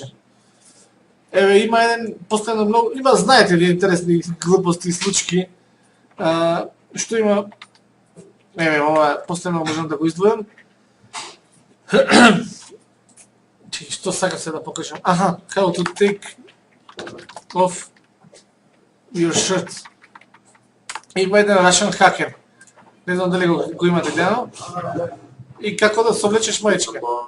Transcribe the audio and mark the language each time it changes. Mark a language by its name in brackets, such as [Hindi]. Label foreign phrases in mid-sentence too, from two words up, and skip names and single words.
[Macedonian] Еве, има еден постојано многу, има, знаете ли, интересни глупости и случки, што има, еве, ова постојано можам да го издвојам. Што сакам се да покажам? Аха, [English] how to take off your shirt. [Macedonian] Има еден [English] Russian hacker. [Macedonian] Не знам дали го имате гледано. И како да се облечеш мајчка.